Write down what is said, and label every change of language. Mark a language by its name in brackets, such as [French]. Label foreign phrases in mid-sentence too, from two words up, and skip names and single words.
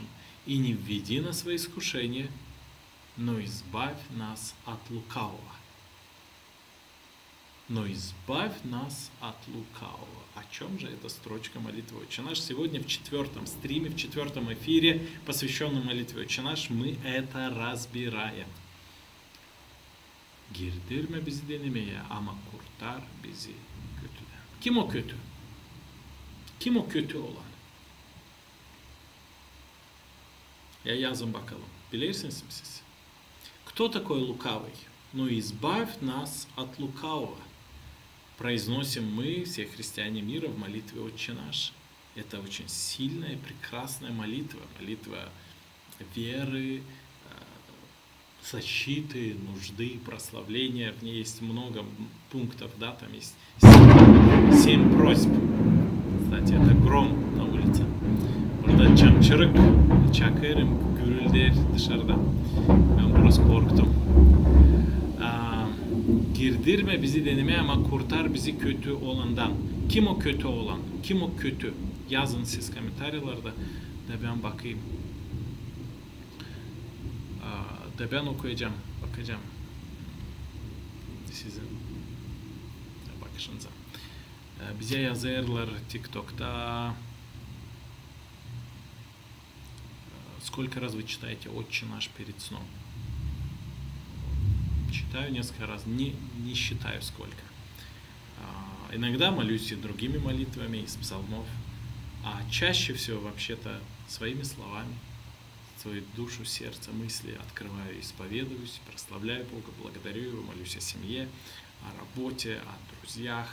[Russian] И не введи нас во искушение, но избавь нас от лукавого. Но избавь нас от лукавого. О чем же эта строчка молитвы «Отче наш»? Сегодня в 4-м стриме, в 4-м эфире, посвященном молитве «Отче наш», мы это разбираем. [Gagauz] Girdirme bizi denemeye ama kurtar bizi kötüden. Kim o kötü? Kim o kötü olan? Ya yazın bakalım. Bilirsiniz mi siz? [Russian] Кто такой лукавый? Ну, избавь нас от лукавого. Произносим мы, все христиане мира, в молитве «Отче наш». Это очень сильная, прекрасная молитва. Молитва веры, защиты, нужды, прославления. В ней есть много пунктов, да, там есть 7 просьб. Кстати, это гром на улице. [Gagauz] Burada çamçırık, çakırım, gürülder dışarıda. Ben biraz korktum. Girdirme bizi denemeye ama kurtar bizi kötü olandan. Kim o kötü olan? Kim o kötü? Yazın siz komentarlarda da ben bakayım. Da ben okuyacağım, bakacağım sizin bakışınıza. Bize yazarlar TikTok'ta. [Russian] Сколько раз вы читаете «Отче наш» перед сном? Читаю несколько раз, не считаю сколько. Иногда молюсь и другими молитвами из псалмов, а чаще всего вообще-то своими словами, свою душу, сердце, мысли открываю, исповедуюсь, прославляю Бога, благодарю Его, молюсь о семье, о работе, о друзьях.